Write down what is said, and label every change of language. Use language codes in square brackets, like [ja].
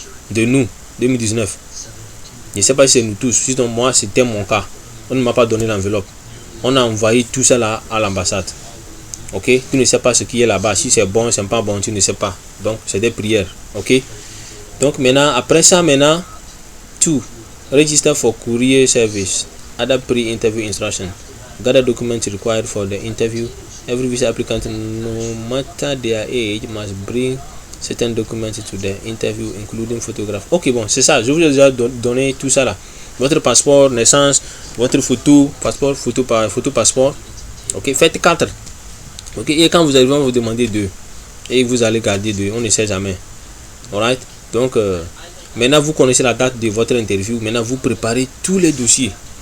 [fr] de nous, 2019. Je ne sais pas si c'est nous tous, sinon moi c'était mon cas. On ne m'a pas donné l'enveloppe. On a envoyé tout ça là à l'ambassade. Ok, tu ne sais pas ce qui est là-bas. Si c'est bon, c'est pas bon, tu ne sais pas. Donc c'est des prières. Ok. Donc maintenant, après ça, maintenant, tout. [en] Register for courier service. Other pre-interview instruction. Gather documents required for the interview. Every visa applicant, no matter their age, must bring certain documents to the interview, including photograph. [fr] Ok, bon, c'est ça. Je vous ai déjà donné tout ça là. Votre passeport, naissance, votre photo, passeport, photo, passeport. Ok, faites 4. Ok, et quand vous arrivez, on va vous demander 2. Et vous allez garder 2. On ne sait jamais. Alright? Donc, maintenant vous connaissez la date de votre interview. Maintenant, vous préparez tous les dossiers.